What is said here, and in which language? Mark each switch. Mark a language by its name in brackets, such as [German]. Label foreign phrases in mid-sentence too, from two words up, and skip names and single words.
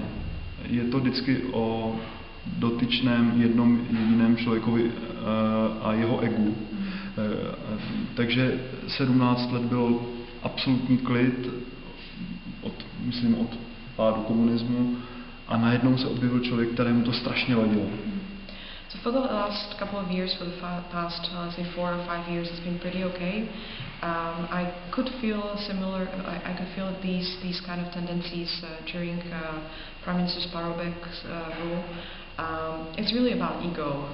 [Czech] Je to vždycky o dotyčném jednom jediném člověkovi a jeho egu. Takže 17 let byl absolutní klid od pádu komunismu a najednou se objevil člověk, kterému to strašně vadilo. [English] So for the last couple of years, for the past, say 4 or 5 years, it's been pretty okay. I could feel I could feel these kind of tendencies during Prime Minister Paroubek's rule. It's really about ego.